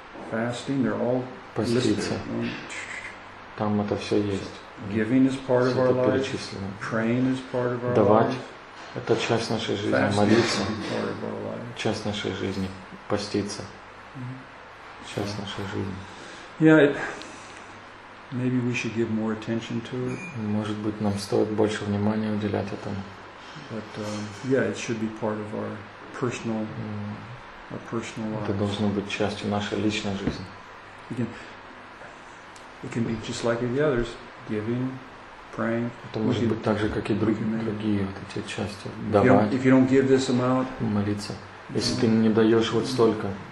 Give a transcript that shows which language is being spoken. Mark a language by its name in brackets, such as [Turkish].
[English] fasting, they're all [Russian] поститься. Там это все есть. [English] Giving is part of our life. Praying is part of our life. [Russian] Давать – это часть нашей жизни. Молиться [English] – part of our life. [Russian] Часть нашей жизни. Поститься – часть нашей жизни. [English] Yeah, maybe we should give more attention to it. [Russian] Может быть, нам стоит больше внимания уделять этому. [English] But yeah, it should be part of our personal life. [Russian] Это должно быть частью нашей личной жизни. [English] Again, it can be just like the others. Giving, praying. [Russian] Это может быть так же, как и другие вот эти части. Давать. [English] If you don't give this amount, [Russian] молиться. Если ты не даешь вот столько,